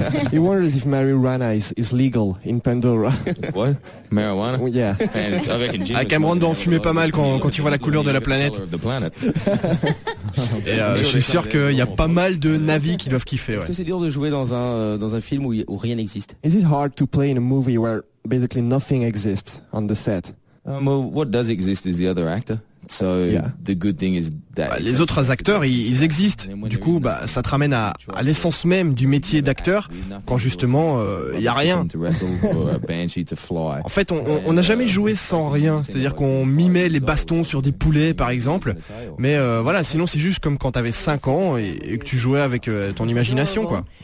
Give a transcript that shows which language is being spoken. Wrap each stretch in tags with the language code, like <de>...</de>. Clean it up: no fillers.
<en>He wonders if marijuana is legal in Pandora. What? Marijuana? Well, yeah.</en> <fr>À Cameron d'en fumer pas mal quand il voit la couleur de la planète. Et je suis sûr qu'il y a pas mal de navis qui doivent kiffer. Est-ce que c'est dur de jouer dans un film où rien n'existe?</fr> <en>Is it hard to play in a movie where basically nothing exists on the set? Well, what does exist is the other actor. So, yeah. The good thing is that</en> <fr>les autres acteurs, ils existent. Du coup, bah, ça te ramène à l'essence même du métier d'acteur quand justement, il n'y a rien. En fait, on n'a jamais joué sans rien. C'est-à-dire qu'on mimait les bastons sur des poulets, par exemple. Mais voilà, sinon, c'est juste comme quand t'avais 5 ans et que tu jouais avec ton imagination, quoi.</fr>